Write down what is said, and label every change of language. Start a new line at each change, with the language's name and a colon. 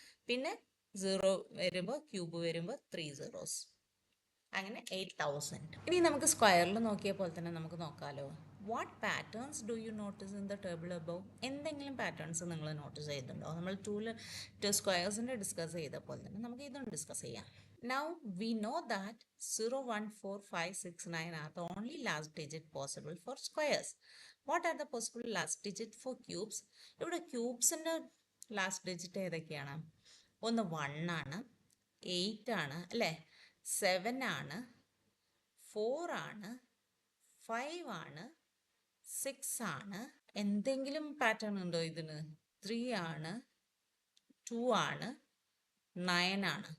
Malayalam: പിന്നെ 0 വരുമ്പോൾ ക്യൂബ് വരുമ്പോൾ 3 zeros, അങ്ങനെ 8000. ഇനി നമുക്ക് സ്ക്വയറിൽ നോക്കിയ പോലെ തന്നെ നമുക്ക് നോക്കാമല്ലോ.
English: What patterns do you notice in the table above?
Malayalam: എന്തെങ്കിലും പാറ്റേൺസ് നിങ്ങൾ നോട്ടീസ് ചെയ്തിട്ടുണ്ടോ? നമ്മൾ 2 സ്ക്വയേഴ്സിൻ്റെ ഡിസ്കസ് ചെയ്ത പോലെ തന്നെ നമുക്ക് ഇതും ഡിസ്കസ് ചെയ്യാം.
English: Now we know that 0, 1, 4, 5, 6, 9 are the only last digit possible for squares. What are the possible last digit for cubes?
Malayalam: ഇവിടെ ക്യൂബ്സിൻ്റെ ലാസ്റ്റ് ഡിജിറ്റ് ഏതൊക്കെയാണ്? ഒന്ന് 1 ആണ്, 8 ആണ് അല്ലേ, 7 ആണ്, 4 ആണ്, 5 ആണ്, 6 ആണ്. എന്തെങ്കിലും പാറ്റേൺ ഉണ്ടോ ഇതിന്? 3 ആണ്, 2 ആണ്, 9 ആണ്.